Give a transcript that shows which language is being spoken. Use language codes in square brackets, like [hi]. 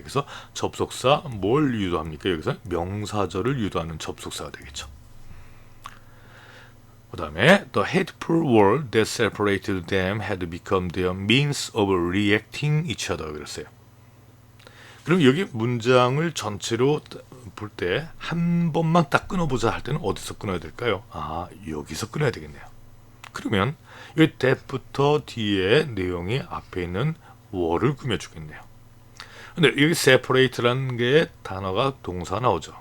[ko] 그래서 접속사 뭘 유도합니까? 여기서 명사절을 유도하는 접속사가 되겠죠. 그 다음에 [en] The hateful wall that separated them had become their means of reacting each other [ko] 그랬어요. 그럼 여기 문장을 전체로 볼 때 한 번만 딱 끊어보자 할 때는 어디서 끊어야 될까요? 여기서 끊어야 되겠네요. 그러면 이 that부터 뒤에 내용이 앞에 있는 wall을 꾸며주겠네요. 근데 여기 separate라는 게 단어가 동사 나오죠.